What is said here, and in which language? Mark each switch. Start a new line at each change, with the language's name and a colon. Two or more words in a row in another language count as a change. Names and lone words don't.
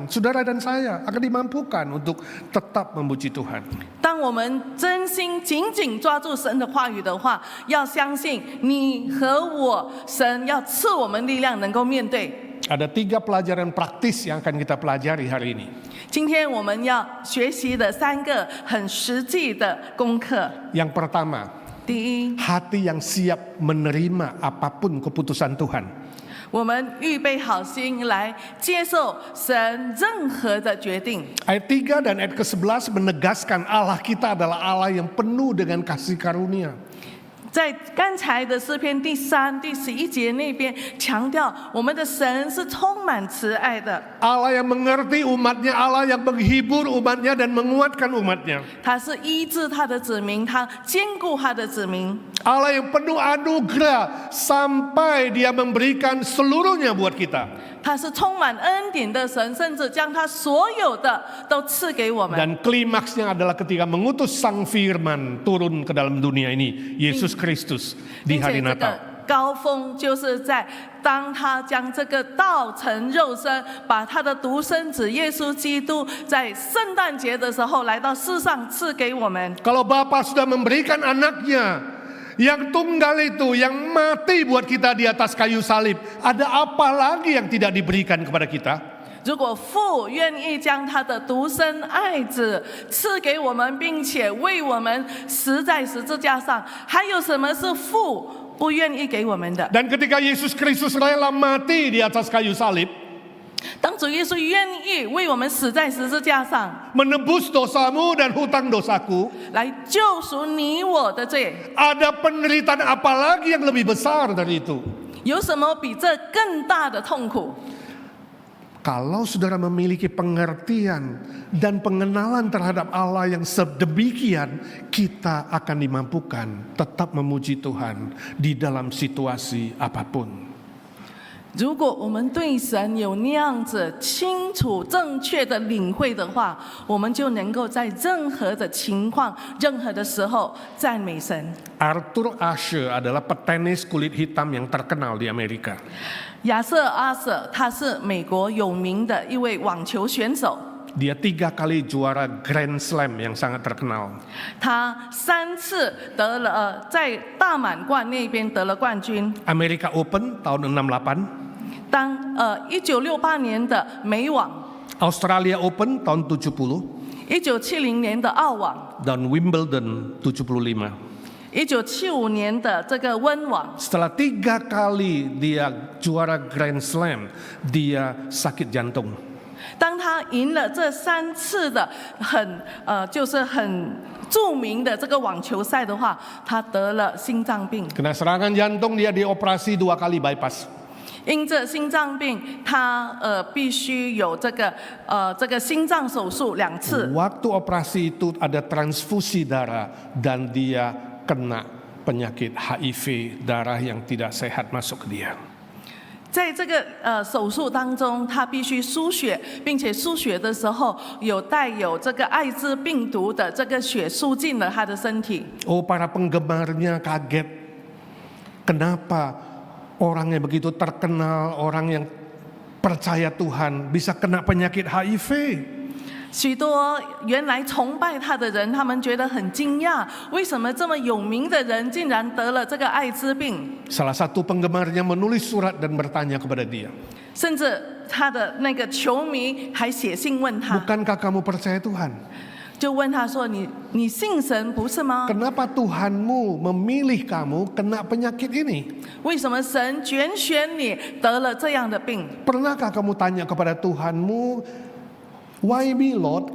Indonesian: Saudara dan saya akan dimampukan untuk tetap memuji Tuhan.
Chinese: 当我们真心紧紧抓住神的话语的话，要相信你和我，神要赐我们力量，能够面对。
Indonesian: Ada 3 pelajaran praktis yang akan kita pelajari hari ini.
Chinese: 今天我们要学习的3个很实际的功课。
Indonesian: Yang pertama,
Chinese: 第一，
Indonesian: hati yang siap menerima apapun keputusan Tuhan.
Chinese: 我们预备好心来接受神任何的决定。
Indonesian: Ayat 3 dan ayat ke-11 menegaskan Allah kita adalah Allah yang penuh dengan kasih karunia.
Chinese: 在刚才的诗篇第3、第11节那边强调，我们的神是充满慈爱的。
Indonesian: Allah yang mengerti umatnya, Allah yang menghibur umatnya dan menguatkan umatnya.
Chinese: 他是医治他的子民，他兼顾他的子民。
Indonesian: Allah yang penuh anugerah sampai dia memberikan seluruhnya buat kita.
Chinese: 他是充满恩典的神，甚至将他所有的都赐给我们。
Indonesian: Dan klimaksnya adalah ketika mengutus Sang Firman turun ke dalam dunia ini, Yesus Kristus di
Chinese: 并
Indonesian: hari
Chinese: 且这个
Indonesian: Natal.
Chinese: 高峰就是在当他将这个道成肉身，把他的独生子耶稣基督在圣诞节的时候来到世上赐给我们。
Indonesian: Kalau Bapa sudah memberikan anaknya yang tunggal itu, yang mati buat kita di atas kayu salib, ada apa lagi yang tidak diberikan kepada kita?
Chinese: 如果父愿意将他的独生爱子赐给我们，并且为我们死在十字架上，还有什么是父不愿意给我们的？
Indonesian: Dan ketika Yesus Kristus rela mati di atas kayu salib,
Chinese: 当主耶稣愿意为我们死在十字架上，
Indonesian: menebus dosamu dan hutang dosaku,
Chinese: 来救赎你我的罪，
Indonesian: ada penderitaan apa lagi yang lebih besar dari itu?
Chinese: 有什么比这更大的痛苦？
Indonesian: Kalau saudara memiliki pengertian dan pengenalan terhadap Allah yang sedemikian, kita akan dimampukan tetap memuji Tuhan di dalam situasi apapun.
Chinese: 如果我们对神有那样子清楚、正确的领会的话，我们就能够在任何的情况、任何的时候赞美神。
Indonesian: Arthur Ashe adalah petenis kulit hitam yang terkenal di Amerika.
Chinese: 亚瑟·阿瑟，他是美国有名的一位网球选手，
Indonesian: Dia 3 kali juara Grand Slam yang sangat terkenal.
Chinese: 他3次得了在大满贯那边得了冠军。
Indonesian: America Open tahun 68,
Chinese: 当1968年的美网，
Indonesian: Australia Open tahun 70,
Chinese: 1970 年的澳网，
Indonesian: dan Wimbledon 75.
Chinese: 1975年的这个温网。
Indonesian: Setelah 3 kali dia juara Grand Slam, dia sakit jantung.
Chinese: 当他赢了这3次的就是很著名的这个网球赛的话，他得了心脏病。
Indonesian: Kena serangan jantung, dia dioperasi 2 kali bypass.
Chinese: 因着心脏病，他必须有这个心脏手术2次。
Indonesian: Waktu operasi itu ada transfusi darah dan dia kena penyakit HIV, darah yang tidak sehat masuk ke dia.
Chinese: 在这个手术当中，他必须输血，并且输血的时候带有这个艾滋病毒的这个血输进了他的身体。
Indonesian: Oh, para penggemarnya kaget. Kenapa orang yang begitu terkenal, orang yang percaya Tuhan bisa kena penyakit HIV?
Chinese: 许多原来崇拜他的人，他们觉得很惊讶，为什么这么有名的人竟然得了这个艾滋病？
Indonesian: Salah satu penggemarnya menulis surat dan bertanya kepada dia,
Chinese: 甚至他的那个球迷还写信问他，
Indonesian: bukankah kamu percaya Tuhan?
Chinese: 就问他说：“你信神不是吗？
Indonesian: Kenapa Tuhanmu memilih kamu kena penyakit ini?
Chinese: 为什么神拣选你得了这样的病？
Indonesian: Pernahkah kamu tanya kepada Tuhanmu,
English: Why me Lord?